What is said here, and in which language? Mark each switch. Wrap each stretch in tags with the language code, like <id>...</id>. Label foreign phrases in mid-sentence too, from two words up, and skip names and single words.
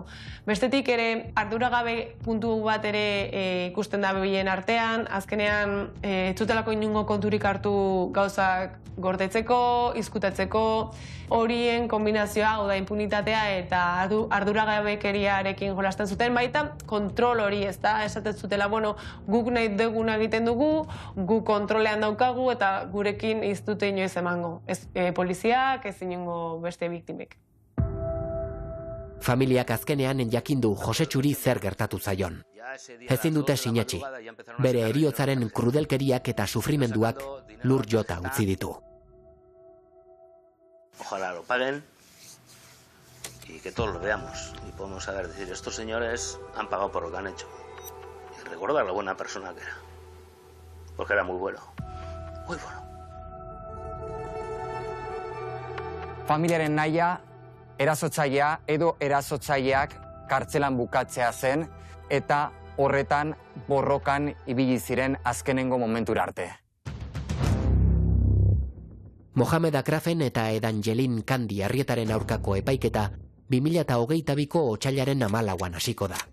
<eu>Bestetik ere arduragabe puntu bat ere ikusten da bien artean, azkenean ez zutelako inungo konturik hartu gauzak gordetzeko, izkutatzeko, horien kombinazioa, hau da impunitatea eta arduragabekeriarekin jolasten zuten, baita kontrol hori, ez da, esaten zutela, bueno, guk nahi duguna egiten dugu, guk kontrolean daukagu eta gurekin ez dute inoiz emango. Ez poliziak, ez inongo beste biktimek. Familiak azkenean jakindu Josetxuri zer gertatu zaion. Ezin dute sinetsi, bere heriotzaren krudelkeriak eta sufrimenduak lur jota utzi ditu.</eu> <es>Ojalá lo paguen y que todos lo veamos y podemos saber decir, estos señores han pagado por lo que han hecho. Y recordar lo buena persona que era, porque era muy bueno, muy bueno.</es> <eu>Familiaren nahia, erasotzailea edo erasotzaileak kartzelan bukatzea zen eta horretan borrokan ibili ziren azkenengo momentura arte. Mohamed Akrafen eta Edangelin Kandi Arrietaren aurkako epaiketa 2022ko otsailaren 14an hasiko da.</eu>